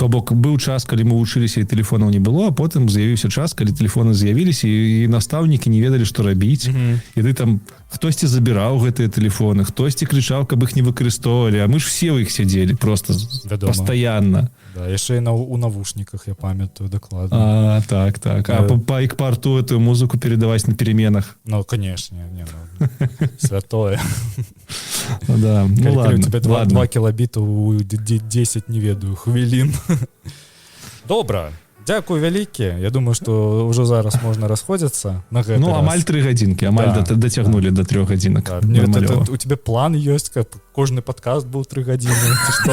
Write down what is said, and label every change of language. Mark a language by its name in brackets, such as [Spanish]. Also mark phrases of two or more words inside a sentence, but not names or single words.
[Belarusian] То бок быў час, калі мы вучыліся і тэлефонаў не было, а потым з'явіўся час, калі тэлефоны з'явіліся і настаўнікі не ведалі, што рабіць. І ты там хтосьці забіраў гэтыя тэлефоны, хтосьці крычаў, каб іх не выкарыстоўвалі, а мы ж все ў іх сядзелі просто пастаянна. Да, яшчэ і у навушніках, я памятаю, дакладна. [Russian] Так. А па экпарту эту музыку передаваць на переменах? Ну, конечно, святое. Да, ну ладно. У тебя [Belarusian] 2 кілабіта у 10, не ведаю, хвілін. Добра. Дзякуй вялікі. Я думаю, што ўжо зараз можна расходзіцца на гэты раз. Ну, амаль 3 гадзінкі, амаль дацягнулі до 3 гадзінак. У тебе план ёсць, каб кожны падкаст быў 3 гадзіны, ці што?